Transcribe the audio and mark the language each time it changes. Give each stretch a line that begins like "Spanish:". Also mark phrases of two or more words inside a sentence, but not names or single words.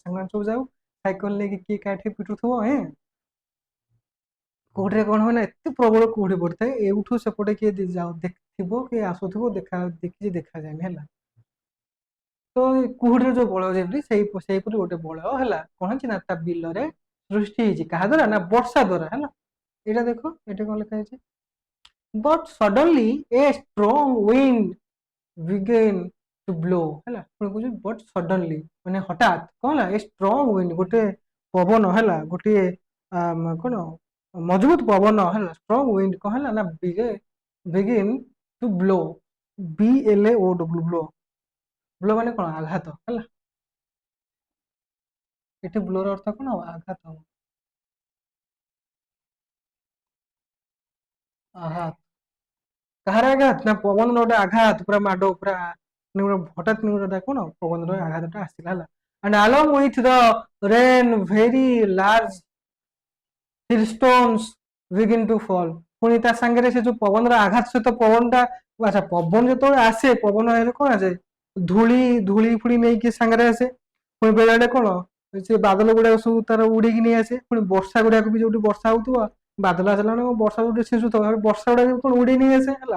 Odia: ସାଙ୍ଗମାନେ ସବୁ ଯାଉ ସାଇକେଲ ନେଇକି, କିଏ କାଠି ପିଟୁଥିବ କୁହୁଡିରେ କଣ ହୁଏ ନା ଏତେ ପ୍ରବଳ କୁହୁଡି ପଡିଥାଏ, ଏଇଠୁ ସେପଟେ କିଏ ଯାଉ ଦେଖିଥିବ କିଏ ଆସୁଥିବ ଦେଖିଛି ଦେଖାଯାଏନି ହେଲା। ତ କୁହୁଡିରେ ଯୋଉ ବଳୟ ଯେମିତି ସେଇପରି ଗୋଟେ ବଳୟ ହେଲା କଣ ହେଇଛି ନା ତା ବିଲରେ ସୃଷ୍ଟି ହେଇଛି, କାହା ଦ୍ଵାରା ନା ବର୍ଷା ଦ୍ଵାରା ହେଲା। ଏଇଟା ଦେଖ ଏଠି କଣ ଲେଖା ହେଇଛି,
English: but suddenly a strong wind began to blow ହେଲା।
Odia: ପୁଣି କହୁଛି
English: but suddenly
Odia: ମାନେ ହଠାତ୍ କଣ ହେଲା,
English: a strong wind
Odia: ଗୋଟେ ପବନ ହେଲା, ଗୋଟିଏ କଣ ମଜବୁତ ପବନ ହେଲା,
English: strong wind
Odia: କଣ ହେଲା ନା
English: begin to blow,
Odia: BLAO ବ୍ଲୋ, ବ୍ଲୋ ମାନେ କଣ ଆଘାତ ହେଲା। ଏଠି ବ୍ଲୋର ଅର୍ଥ କଣ ଆଘାତ, ଆଘାତ କାହାର ଆଘାତ ନା ପବନର ଗୋଟେ ଆଘାତ, ପୁରା ମାଡ ପୁରା ହଠାତ୍ ଗୋଟେ କଣ ପବନର ଆଘାତଟା ଆସିଲା ହେଲା।
English: and along with the rain very large hailstones begin to fall,
Odia: ପୁଣି ତା ସାଙ୍ଗରେ ସେ ଯୋଉ ପବନର ଆଘାତ ସହିତ ପବନଟା, ଆଚ୍ଛା ପବନ ଯେତେବେଳେ ଆସେ ପବନ ହେଲେ କଣ ଆସେ ଧୂଳି ଧୂଳି ଫୁଳି ନେଇକି ସାଙ୍ଗରେ ଆସେ। ପୁଣି ବେଳେବେଳେ କଣ ସେ ବାଦଲ ଗୁଡାକ ସବୁ ତାର ଉଡେଇକି ନେଇ ଆସେ। ପୁଣି ବର୍ଷା ଗୁଡାକ ବି ଯୋଉଠି ବର୍ଷା ହଉଥିବ, ବାଦଲ ଆସିଲା ମାନେ ବର୍ଷା ଯୋଉଠି ଛିଞ୍ଚୁଥିବ ବର୍ଷା ଗୁଡାକ କଣ ଉଡେଇ ନେଇ ଆସେ ହେଲା।